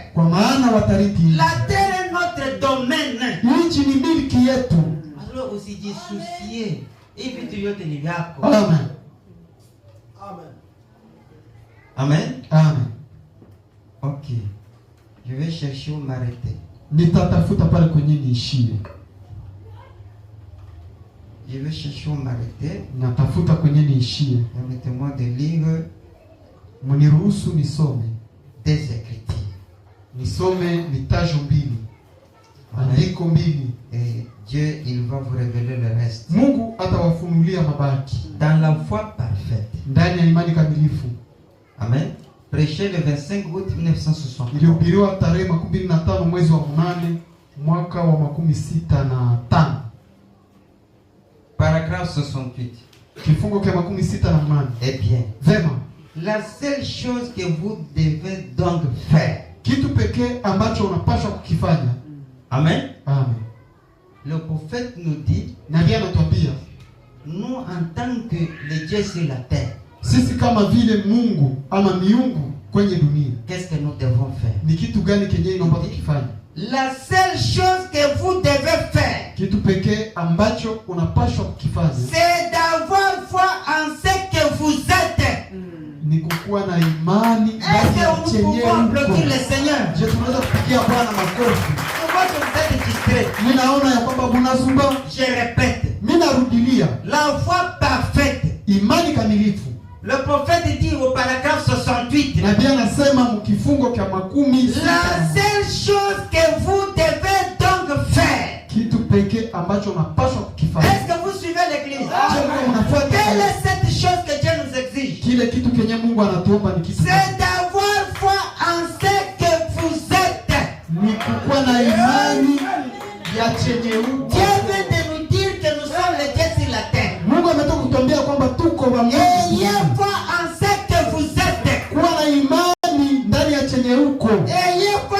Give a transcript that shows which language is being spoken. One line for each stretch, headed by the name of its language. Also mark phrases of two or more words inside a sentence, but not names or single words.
French: La terre est notre domaine. Alors aussi dit soucier. Amen. Amen. Amen. Ok. Je vais chercher où m'arrêter.
Swahili: Nitatafuta pale kwenye niishie.
French: Je vais chercher où m'arrêter.
Swahili: Natafuta kwenye niishie.
French: Permettez-moi de lire.
Swahili: Mniruhusu nisome.
French: Des Écritures.
Swahili: Nisome mitajo mbili. Andiko mbili.
French: Et Dieu, il va vous révéler le reste.
Swahili: Mungu atawafunulia mabaki.
French: Dans la foi parfaite.
Swahili: Ndani ya imani kamilifu.
French: Amen. Prêché le 25 août 1960.
Swahili: Ilihubiriwa tarehe 25 mwezi wa 8 mwaka wa 65.
French: Paragraphe 68.
Swahili: Kifungo cha 68.
French: Eh bien.
Swahili: Vema.
French: La seule chose que vous devez donc faire.
Swahili: Kitu pekee ambacho unapaswa kukifanya. Amen. Amen.
French: Le prophète nous dit,
Swahili: nabii anatuambia,
French: nous en tant que les dieux sur la terre,
Swahili: sisi kama vile Mungu ama miungu kwenye dunia,
French: qu'est-ce que nous devons faire?
Swahili: Ni kitu gani kenye inaomba tukifanya?
French: La seule chose que vous devez faire,
Swahili: kitu pekee ambacho unapaswa kukifanya,
French: c'est d'avoir foi en ce que vous êtes.
Swahili: Ni kukuwa na imani ndani ya chenye uko. Je, tunaweza kupigia Bwana makofi? Mimi naona ya kwamba mnazumba.
French: Je répète.
Swahili: Mimi narudilia.
French: La foi parfaite.
Swahili: Imani kamilifu.
French: Le prophète dit au paragraphe 68.
Swahili: Nabii anasema mkifungo cha 10.
French: La seule chose que vous devez donc faire.
Swahili: Kitu pekee ambacho unapaswa kukifanya.
French: Est-ce que vous suivez l'église? Quelle est cette chose que Dieu nous exige?
Swahili: Kile kitu kenye Mungu anatuomba ni kitu.
French: C'est d'avoir foi en ce que vous êtes.
Swahili: Ni kukuwa na imani ya chenye uko.
French: Dieu vient de nous dire que nous sommes les dieux sur la terre.
Swahili: Mungu ametoka kutuambia kwamba tuko wa Mungu.
French: Ayez foi en ce que vous êtes.
Swahili: Kuwa na imani ndani ya chenye uko.
French: Ayez